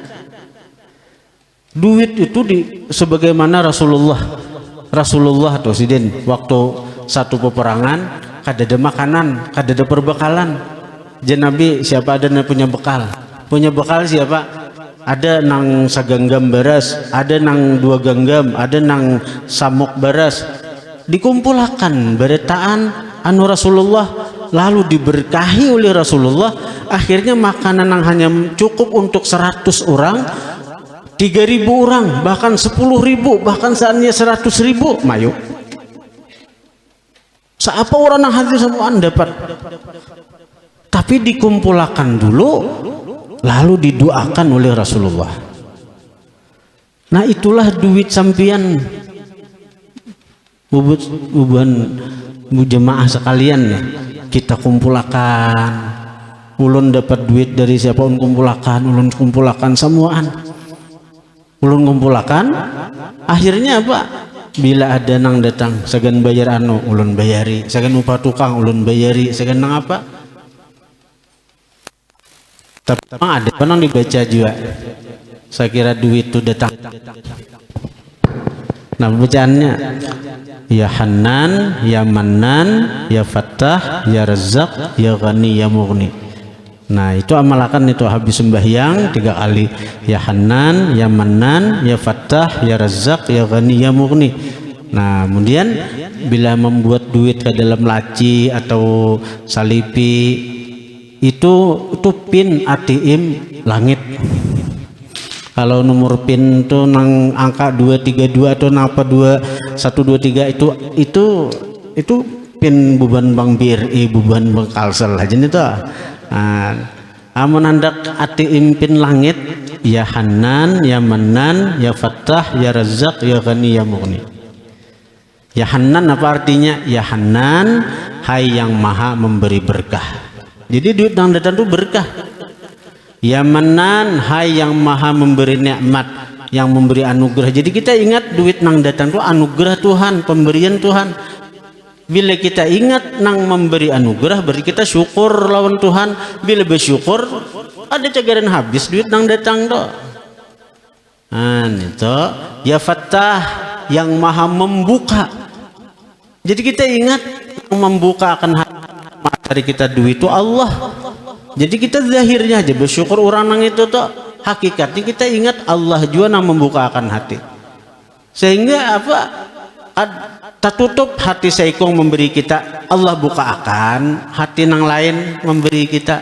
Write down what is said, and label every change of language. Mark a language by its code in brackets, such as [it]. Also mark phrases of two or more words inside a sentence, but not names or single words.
[bjn] Duit itu sebagaimana Rasulullah tuh sidin waktu satu peperangan kadada makanan, kadada perbekalan. Nabi siapa ada yang punya bekal? Punya bekal siapa? Ada nang saganggam beras, ada nang 2 genggam, ada nang samuk beras. Dikumpulkan beretaan anu Rasulullah, lalu diberkahi oleh Rasulullah. Akhirnya makanan yang hanya cukup untuk 100 orang, 3.000 orang, bahkan 10.000, bahkan saatnya 100.000 mayu. Siapa orang yang hadir semuaan dapat. Tapi dikumpulkan dulu, lalu didoakan oleh Rasulullah. Nah itulah duit sampian bubuhan jemaah sekalian ya. Kita kumpulkan. Ulun dapat duit dari siapa kumpulkan, ulun kumpulkan semuaan. Ulun kumpulkan. Akhirnya apa? Bila ada nang datang, segan bayar anu, ulun bayari. Segan upah tukang, ulun bayari. Segan nang apa? Tapi ada penang dibaca juga. Saya kira duit itu datang. Nah bacaannya, [ar] يا حنان يا منان يا فتاح يا رزاق يا غني يا مغني. [bjn] Nah itu amalkan itu habis sembahyang 3 kali, [ar] يا حنان يا منان يا فتاح يا رزاق يا غني يا مغني. [bjn] Nah kemudian bila membuat duit ke dalam laci atau salipi itu pin ATM langit. Kalau nomor pin tuh nang angka 232 atau napa 2123 itu pin beban Bank BRI, beban Bank Kalsel aja nih tuh. Amun hendak ATM pin langit, [ar] يا حنان يا منان يا فتاح يا رزاق يا غني يا مغني. يا حنان [bjn] apa artinya? [ar] يا حنان, [bjn] hai yang maha memberi berkah. Jadi duit yang datang itu berkah. [ar] يا منان, [bjn] hai yang maha memberi nikmat, yang memberi anugerah. Jadi kita ingat duit nang datang itu anugerah Tuhan, pemberian Tuhan. Bila kita ingat nang memberi anugerah, berarti kita syukur lawan Tuhan. Bila bersyukur, ada cagaran habis duit nang datang tuh. Nah itu [ar] يا فتاح, [bjn] yang maha membuka. Jadi kita ingat yang membuka akan materi kita duit itu Allah. Jadi kita zahirnya aja bersyukur orang nang itu tuh, hakikatnya kita ingat Allah juga yang membukakan hati. Sehingga apa? Tertutup hati saikong memberi kita, Allah bukakan hati nang lain memberi kita.